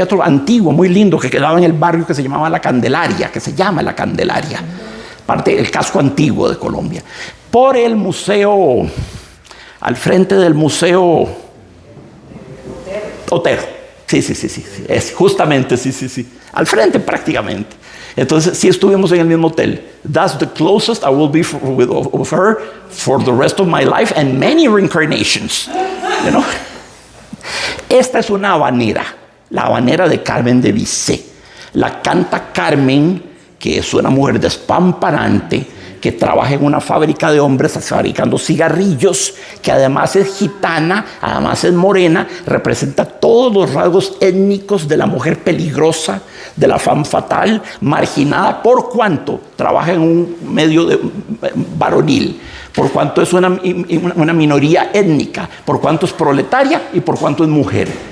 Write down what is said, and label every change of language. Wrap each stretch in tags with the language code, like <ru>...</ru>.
<es>Teatro antiguo, muy lindo, que quedaba en el barrio que se llamaba La Candelaria, que se llama La Candelaria, parte del casco antiguo de Colombia. Por el museo, al frente del museo Otero. Sí, es justamente, sí, al frente prácticamente. Entonces, sí estuvimos en el mismo hotel.</es> <en>That's the closest I will be with her for the rest of my life and many reincarnations. You know?</en> <es>Esta es una habanera, la habanera de Carmen de Bizet. La canta Carmen, que es una mujer despamparante, que trabaja en una fábrica de hombres fabricando cigarrillos, que además es gitana, además es morena, representa todos los rasgos étnicos de la mujer peligrosa, de la femme fatale, marginada, por cuanto trabaja en un medio varonil, por cuanto es una minoría étnica, por cuanto es proletaria y por cuanto es mujer.</es>